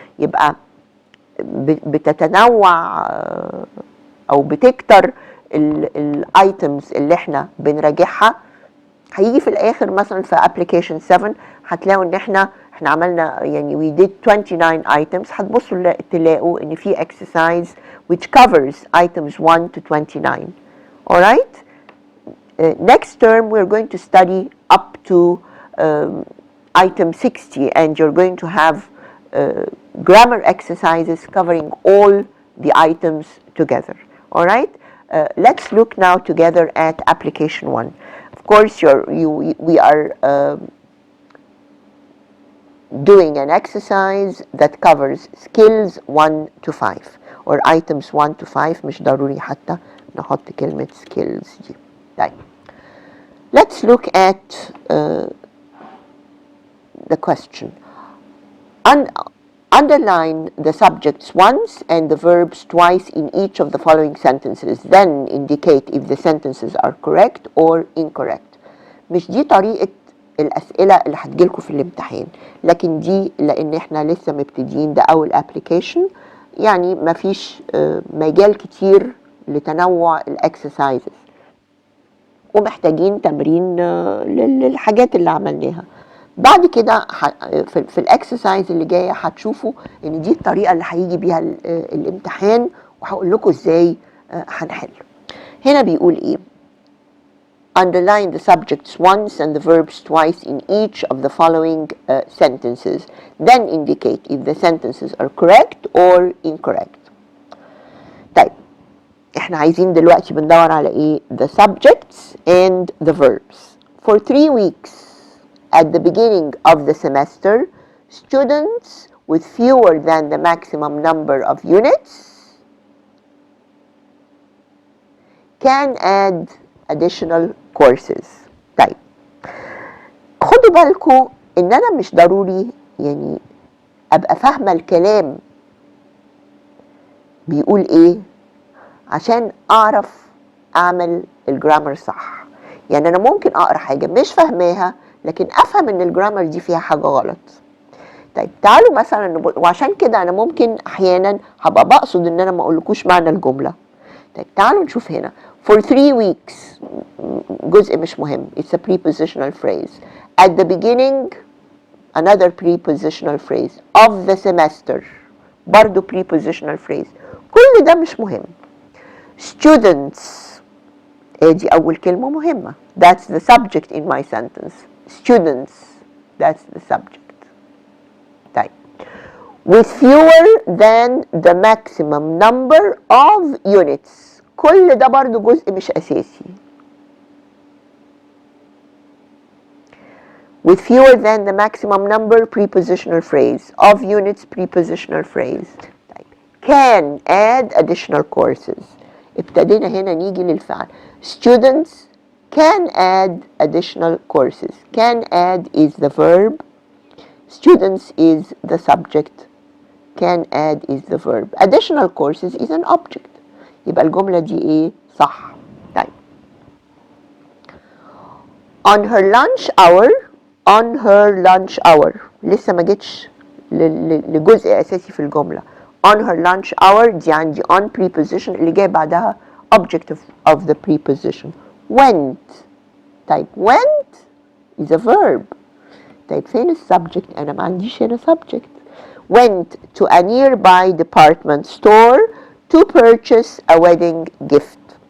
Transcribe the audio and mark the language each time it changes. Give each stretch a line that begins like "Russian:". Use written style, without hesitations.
Arabic: يبقى بتتنوع او بتكتر الايتمز اللي احنا بنراجعها. هيجي في الاخر مثلا في application 7 هتلاقوا ان احنا عملنا
English: we did 29 items.
Arabic: هتبصوا تلاقوا ان في
English: exercise which covers items 1 to 29. alright. Next term we're going to study up to item 60 and you're going to have grammar exercises covering all the items together. alright. Let's look now together at application 1. Of course we are doing an exercise that covers skills 1 to 5 or items 1 to 5.
Arabic: مش ضروري حتى نحط كلمة skills دي. طيب.
English: Let's look at the question. Underline the subjects once and the verbs twice in each of the following sentences. Then indicate if the sentences are correct or incorrect.
Arabic: مش دي طريقة الأسئلة اللي هتجيلكوا في الامتحان، لكن دي لأن احنا لسه مبتدين، ده أول application، مفيش مجال كتير لتنوع الأكسسايزز ومحتاجين تمرين للحاجات اللي عملناها. بعد كده في الاكسرسايز اللي جايه هتشوفوا ان دي الطريقه اللي هيجي بيها الامتحان، وهقول لكم ازاي هنحل. هنا بيقول ايه؟
English: Underline the subjects once and the verbs twice in each of the following sentences. Then indicate if the sentences are correct or incorrect.
Arabic: طيب احنا عايزين دلوقتي بندور على ايه؟
English: The subjects and the verbs. For 3 weeks at the beginning of the semester, students with fewer than the maximum number of units can add additional courses.
Arabic: طيب خدوا بالكم ان انا مش ضروري ابقى فاهمه الكلام بيقول ايه عشان اعرف اعمل الجرامر صح. انا ممكن اقرا حاجه مش فاهماها لكن افهم ان الجرامر دي فيها حاجه غلط. طيب تعالوا مثلا وعشان كده انا ممكن احيانا هبقى بقصد ان انا ما اقولكوش معنى الجمله. طيب تعالوا نشوف هنا
English: for 3 weeks
Arabic: جزء مش مهم.
English: It's a prepositional phrase. At the beginning another prepositional phrase. Of the semester برضو prepositional phrase.
Arabic: كل ده مش مهم. Students دي أول كلمة مهمة.
English: That's the subject in my sentence. Students, that's the subject. طيب with fewer than the maximum number of units.
Arabic: كل ده برضو جزء مش أساسي.
English: with fewer than the maximum number prepositional phrase, of units prepositional phrase.
Arabic: طيب.
English: can add additional courses.
Arabic: ابتدينا هنا نيجي للفعل.
English: students can add additional courses. can add is the verb. students is the subject. can add is the verb. additional courses is an object.
Arabic: يبقى الجملة دي ايه؟ صح. طيب.
English: on her lunch hour. on her lunch hour.
Arabic: لسه ما جتش لجزء اساسي في الجملة.
English: on her lunch hour
Arabic: دي عندي
English: on preposition
Arabic: اللي جاي بعدها
English: object of the preposition. went. طيب went is a verb.
Arabic: طيب فين السبجكت؟ انا ما عنديش هنا
English: subject. went to a nearby department store to purchase a wedding gift.